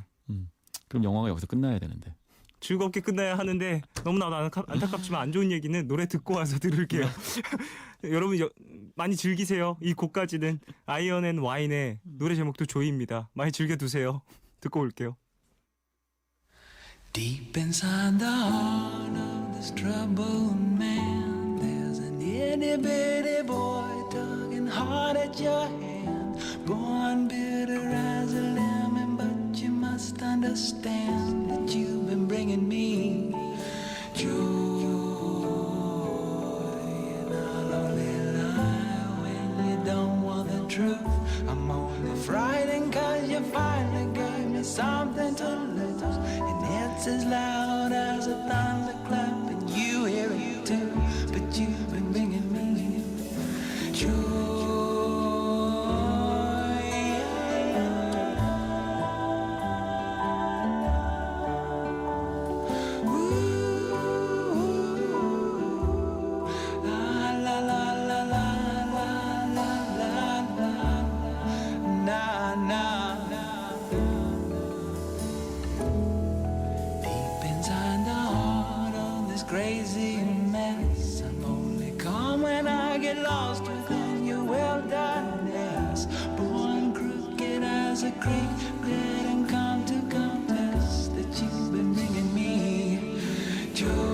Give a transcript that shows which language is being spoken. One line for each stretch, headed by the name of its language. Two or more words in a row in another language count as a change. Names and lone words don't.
Korean: 그럼 영화가 여기서 끝나야 되는데. 즐겁게 끝나야 하는데 너무나도 안타깝지만 안 좋은 얘기는 노래 듣고 와서 들을게요. 여러분 많이 즐기세요. 이 곡까지는 아이언 앤 와인의 노래 제목도 조이입니다. 많이 즐겨두세요. 듣고 올게요.
English: Deep inside the heart of this troubled man, there's an itty bitty boy tugging hard at your hand. Born bitter as a lemon, but you must understand that you've been bringing me joy. And I'll only lie when you don't want the truth. I'm only frightened 'cause you finally gave me something to lose. And it's as loud as a thunderclap, and you hear it too. But you've been bringing me joy. Ooh, la la la la la la la la, na na. Deep inside the heart of this crazy mess, I'm only calm when I get lost within your wilderness. Born crooked as a creek, didn't come to confess that you've been bringing me joy.